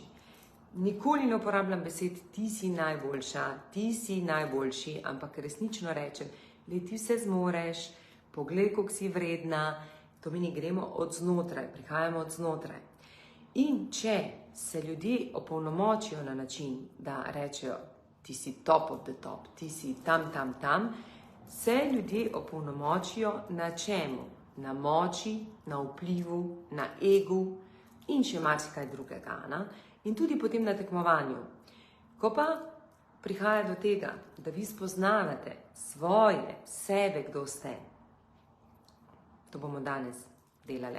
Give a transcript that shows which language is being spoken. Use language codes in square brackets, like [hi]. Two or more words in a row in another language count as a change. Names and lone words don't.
[sl] Nikoli ne uporabljam besed, ti si najboljša, ti si najboljši, ampak resnično rečem, le ti vse zmoreš, poglej, koliko si vredna, to meni gremo od znotraj, prihajamo od znotraj. In če se ljudje opolnomočijo na način, da rečejo, ti si [en] top of the top, [sl] ti si tam, se ljudje opolnomočijo na čemu? Na moči, na vplivu, na egu in še marsikaj drugega. In tudi potem na tekmovanju. Ko pa prihaja do tega, da vi spoznavate sebe, kdo ste, to bomo danes delale.